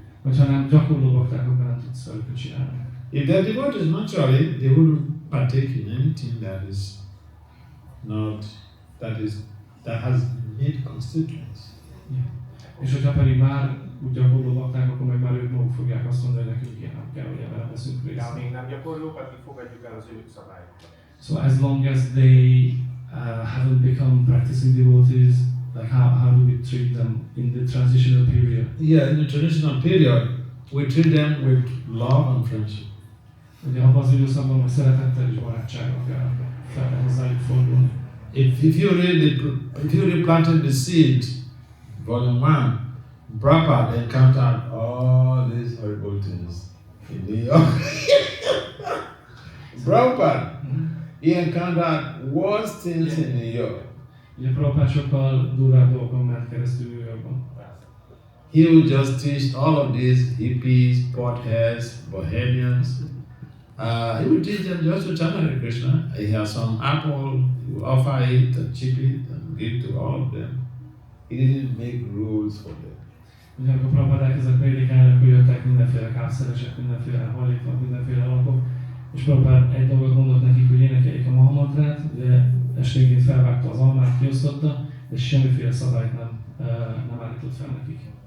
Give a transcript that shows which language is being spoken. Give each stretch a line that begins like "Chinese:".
Hungarian: Hogyha nem gyakorló bakták, akkor nem tudsz őket csinálni.
English: If they are devotees, naturally, they wouldn't partake in anything that has meat constituents. Yeah.
Hungarian: És hogyha pedig már úgy gyakorló bakták, akkor meg már ők maguk fogják azt mondani, hogy nekünk ilyen nem kell, hogy ebben veszünk részt. De amíg nem gyakorlók, addig fogadjuk el az ő szabályokat.
English: So as long as they haven't become practicing devotees, like how do we treat them in the transitional period? Yeah, in the transitional period, we treat them with love and friendship.
Hungarian: Ugye abban az időszakban meg szeretettel és barátsággal kell hozzájuk fordulni.
English: If you really planted the seed, volume 1, Prabhupada encountered all these horrible things in New York. Prabhupada, he encountered worse things in New York.
Hungarian: Ugye Prabhupada sokkal durvább dolgokon ment keresztül New Yorkban.
English: He would just teach all of these hippies, potheads, bohemians. He would teach them just to chant Hare Krishna. He has some apple, he would offer it and chip it and give to all of them. He didn't make rules for them.
Hungarian: Ugye amikor Prabhupada elkezdett prédikálni, akkor jöttek mindenféle kápszeresek, mindenféle hajlékok, mindenféle alakok. És Prabhupada egy dolgot mondott nekik, hogy énekeljék a Mahamantrát, de esténként felvágta az almát, kiosztotta, és semmiféle szabályt nem állított fel nekik.